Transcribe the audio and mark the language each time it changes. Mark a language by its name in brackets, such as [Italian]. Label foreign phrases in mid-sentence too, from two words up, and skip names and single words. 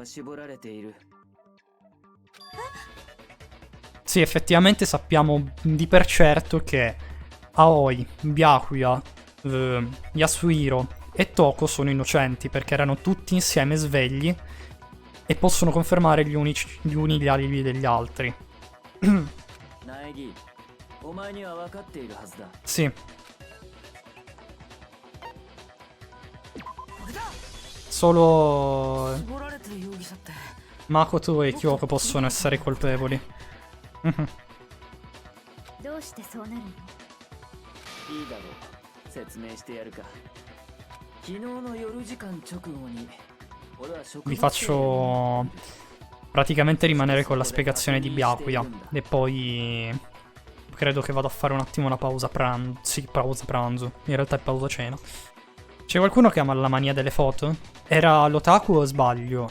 [Italian] Sì, effettivamente sappiamo di per certo che Aoi, Byakuya, Yasuhiro e Toko sono innocenti perché erano tutti insieme svegli e possono confermare gli uni gli alibi degli altri. Sì. Solo Makoto e Kyoko possono essere colpevoli. [Japanese] どうしてそうなるの？いいだろう。説明してやるか。昨日の夜時間直後に俺は職場 [Italian] Vi faccio praticamente rimanere con la spiegazione di Byakuya e poi credo che vado a fare un attimo una pausa pranzo. Sì, pausa pranzo. In realtà è pausa cena. C'è qualcuno che ama la mania delle foto? Era l'otaku o sbaglio?